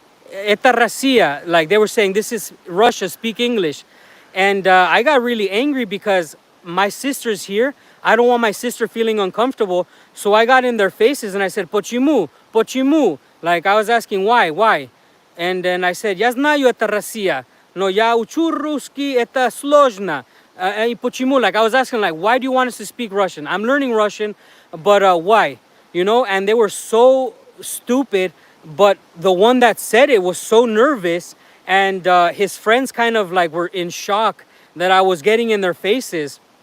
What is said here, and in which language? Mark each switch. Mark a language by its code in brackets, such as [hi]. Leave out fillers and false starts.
[ru] Eta [en] Russia, like they were saying, this is Russia, speak English. And I got really angry because my sister's here. I don't want my sister feeling uncomfortable. So I got in their faces and I said, [ru] Почему? [en] Like I was asking why? And then I said, [ru] я знаю это Россия, но я учу русский, это сложно. Почему? [en] Like I was asking, like, why do you want us to speak Russian? I'm learning Russian, but why? You know, and they were so stupid. But the one that said it was so nervous, and his friends kind of like were in shock that I was getting in their faces.